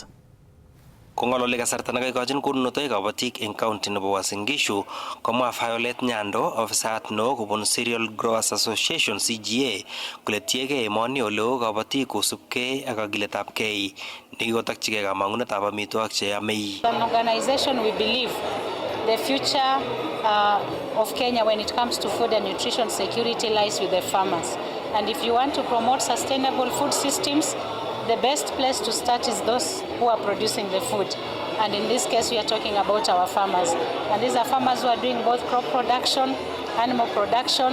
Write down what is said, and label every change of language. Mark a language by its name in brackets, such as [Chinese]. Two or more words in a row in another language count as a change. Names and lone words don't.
[Kalenjin] Kong'ololi kasarta nekakikochin konunotoik kabatik eng county nebo Uasin Gishu komwa Violet Nyando, ofisayat neo kobun Cereal Growers Association CGA kole tiegei emoni oleo kabatik kosubkei ak kagiletabkei nekikotokchigei kamang'unetab amitwogik cheyamei. [English] An organization we believe the future of Kenya when it comes to food and nutrition security lies with the farmers, and if you want to promote sustainable food systems, the best place to start is those who are producing the food. And in this case, we are talking about our farmers. And these are farmers who are doing both crop production, animal production.